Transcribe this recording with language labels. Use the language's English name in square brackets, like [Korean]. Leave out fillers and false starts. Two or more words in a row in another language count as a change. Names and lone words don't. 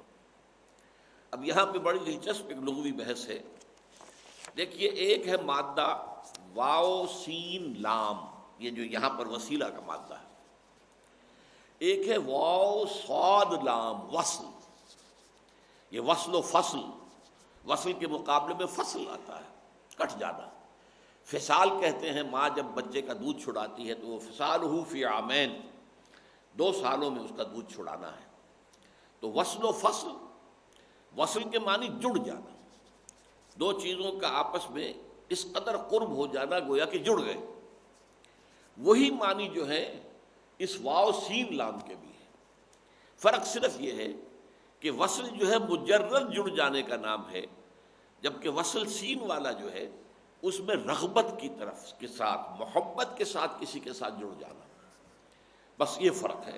[Urdu] اب یہاں پہ بڑی دلچسپ ایک لغوی بحث ہے۔ دیکھیے، ایک ہے مادہ واو سین لام، یہ جو یہاں پر وسیلہ کا مادہ ہے، ایک ہے واو صاد لام وصل، یہ وصل و فصل، وصل کے مقابلے میں فصل آتا ہے، کٹ جانا۔ فصال کہتے ہیں ماں جب بچے کا دودھ چھڑاتی ہے تو وہ [Arabic] فصالہ فی عامین، [Urdu] 2 سالوں میں اس کا دودھ چھڑانا ہے۔ تو وصل و فصل، وصل کے معنی جڑ جانا، 2 چیزوں کا آپس میں اس قدر قرب ہو جانا گویا کہ جڑ گئے۔ وہی معنی جو ہے اس واو سین لام کے بھی ہے۔ فرق صرف یہ ہے کہ وصل جو ہے مجرد جڑ جانے کا نام ہے، جبکہ وصل سین والا جو ہے اس میں رغبت کی طرف کے ساتھ، محبت کے ساتھ کسی کے ساتھ جڑ جانا، بس یہ فرق ہے۔